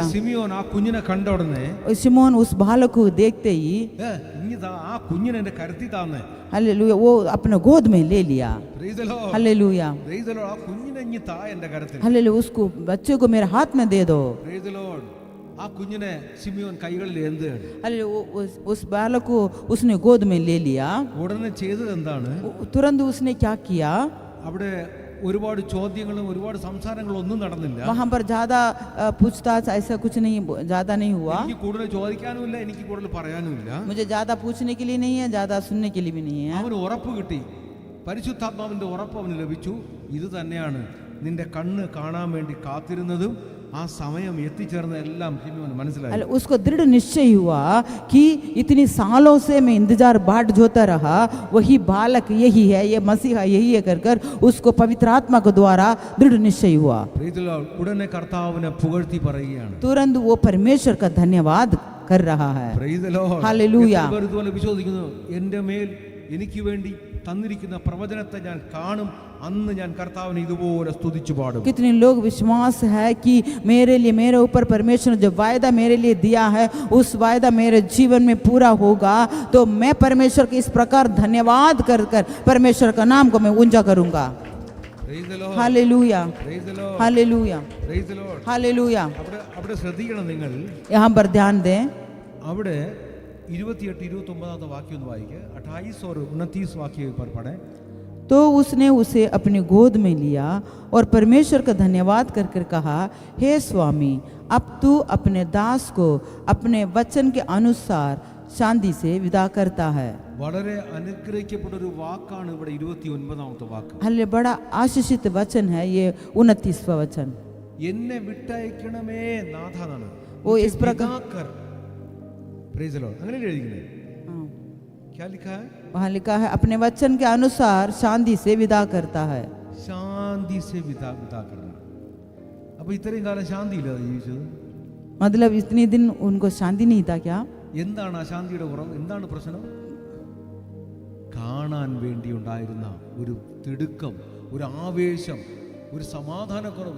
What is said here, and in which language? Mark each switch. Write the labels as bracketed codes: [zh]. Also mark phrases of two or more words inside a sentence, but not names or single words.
[ml] ശിമിയോൻ ആ കുഞ്ഞിനെ കണ്ട ഉടനെ [hi] शिमोन उस बालक को देखते ही [ml] ആ കുഞ്ഞിനെ എന്റെ കരുത്തി താന്നേ. [hi] हालेलुया. वो अपने गोद में ले लिया. [en] Praise the Lord. [hi] हालेलुया. [en] Praise the Lord. [ml] ആ കുഞ്ഞിനെ ഇങ്ങി താ എന്റെ കരത്തിൽ. [hi] हालेलुया. उसको बच्चे को मेरे हाथ में दे दो. [en] Praise the Lord. [ml] ആ കുഞ്ഞിനെ ശിമിയോൻ കൈകളിൽ എന്താണ്? [hi] हालेलुया. उस बालक को उसने गोद में ले लिया. [ml] ഉടനെ ചെയ്തത് എന്താണ്? [hi] तुरंत उसने क्या किया? [ml] അവിടെ ഒരുപാട് ചോദ്യങ്ങളും ഒരുപാട് സംസാരങ്ങളും ഒന്നും നടന്നില്ല. [hi] वहां पर ज्यादा पूछताछ ऐसा कुछ नहीं, ज्यादा नहीं हुआ. [ml] എനിക്ക് കൂടുതൽ ചോദിക്കാനുമില്ല, എനിക്ക് കൂടുതൽ പറയാനുമില്ല. [hi] मुझे ज्यादा पूछने के लिए नहीं है, ज्यादा सुनने के लिए भी नहीं है. [ml] അവന് ഉറപ്പ് കിട്ടി, പരിശുദ്ധാത്മാവിന്റെ ഉറപ്പ് അവന് ലഭിച്ചു. ഇത് തന്നെയാണ് നിന്റെ കണ്ണ് കാണാൻ വേണ്ടി കാത്തിരുന്നതും ആ സമയം എത്തിച്ചേർന്ന എല്ലാം ശിമിയോന് മനസ്സിലായി. [hi] उसको दृढ़ निश्चय हुआ कि इतनी सालों से मैं इंतजार बाट जोता रहा, वही बालक यही है, ये मसीहा यही है कर उसको पवित्र आत्मा के द्वारा दृढ़ निश्चय हुआ. [ml] ഉടനെ കർത്താവിനെ പുകഴ്ത്തി പറയുകയാണ്. [hi] तुरंत वो परमेश्वर का धन्यवाद कर रहा है. हालेलुया. [ml] ഇതുപോലെ വിശ്വസിക്കുന്നു, എന്റെ മേൽ എനിക്ക് വേണ്ടി തന്നിരിക്കുന്ന പ്രവചനത്തെ ഞാൻ കാണും, അന്ന് ഞാൻ കർത്താവിനെ ഇതുപോലെ സ്തുതിച്ചു പാടും. [hi] कितने लोग विश्वास है कि मेरे लिए, मेरे ऊपर परमेश्वर ने जो वायदा मेरे लिए दिया है, उस वायदा मेरे जीवन में पूरा होगा, तो मैं परमेश्वर के इस प्रकार धन्यवाद कर कर परमेश्वर का नाम को मैं ऊंचा करूंगा. हालेलुया. हालेलुया. हालेलुया. [ml] അവിടെ ശ്രദ്ധിക്കണം നിങ്ങൾ. [hi] यहाँ पर ध्यान दें. [ml] അവിടെ 28-29 वाक्य ഒന്ന് വായിക്കുക. [hi] 28 और 29 वाक्य पर पढ़ें. तो उसने उसे अपनी गोद में लिया और परमेश्वर का धन्यवाद कर कर कहा, हे स्वामी, अब तू अपने दास को अपने वचन के अनुसार शांति से विदा करता है. [ml] വളരെ അനുഗ്രഹിക്കപ്പെട്ട ഒരു വാക്കാണ് ഇവിടെ 29ാമത്തെ വാക്ക്. [hi] हल्ले बड़ा आशीषित वचन है ये 29वां वचन. [ml] എന്നെ വിട്ടയക്കണമേ നാഥാനാണ്. [hi] वो इस प्रकार [en] Praise the Lord. [ml] അങ്ങനെ എഴുതിയിരിക്കുന്നത്. [hi] क्या लिखा है? वहाँ लिखा है अपने वचन के अनुसार शांति से विदा करता है. ശാന്തി से विदा करना. [ml] അപ്പോൾ ഇത്രയും കാലം ശാന്തിയില്ലാതെ ജീവിച്ചത്. [hi] मतलब इतने दिन उनको शांति नहीं था क्या? [ml] എന്താണ് ആ ശാന്തിയുടെ കുറവ്? എന്താണ് പ്രശ്നം? കാണാൻ വേണ്ടി ഉണ്ടായിരുന്ന ഒരു തിടുക്കം, ഒരു ആവേശം, ഒരു സമാധാനക്കുറവ്.